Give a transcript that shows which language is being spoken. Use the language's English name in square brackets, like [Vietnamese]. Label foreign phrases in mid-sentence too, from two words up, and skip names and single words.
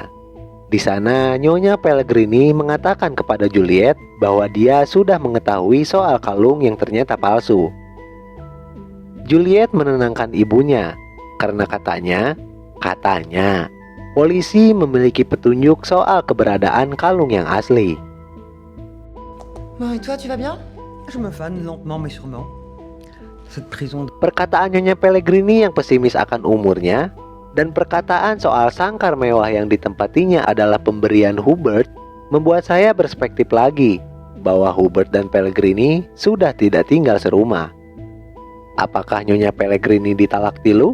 [Indonesian] Di sana, Nyonya Pellegrini mengatakan kepada Juliet bahwa dia sudah mengetahui soal kalung yang ternyata palsu. Juliet menenangkan ibunya karena katanya polisi memiliki petunjuk soal keberadaan kalung yang asli. [French] Bon, et toi, tu vas bien? Je me fane lentement mais sûrement. Cette prison [Indonesian] Perkataan Nyonya Pellegrini yang pesimis akan umurnya dan perkataan soal sangkar mewah yang ditempatinya adalah pemberian Hubert membuat saya berspektif lagi bahwa Hubert dan Pellegrini sudah tidak tinggal serumah. Apakah Nyonya Pellegrini ditalak tilu?